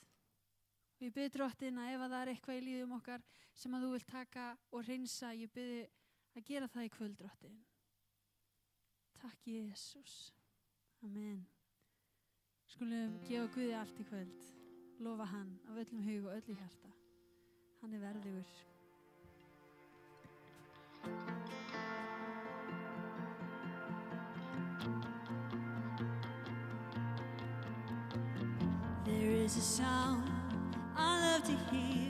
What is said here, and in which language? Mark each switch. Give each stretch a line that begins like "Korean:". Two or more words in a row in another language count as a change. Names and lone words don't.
Icelandic: Og ég bið Drottinn að ef það er eitthvað í lífum okkar sem að þú vilt taka og hreinsa, ég bið að gera það í kvöld, Drottinn. Takk, Jesús. Amen. Skulum gefa Guði allt í kvöld. Lofa hann af öllum hug og öllu hjarta. Hann er verðugur.
English: There is a sound I love to hear.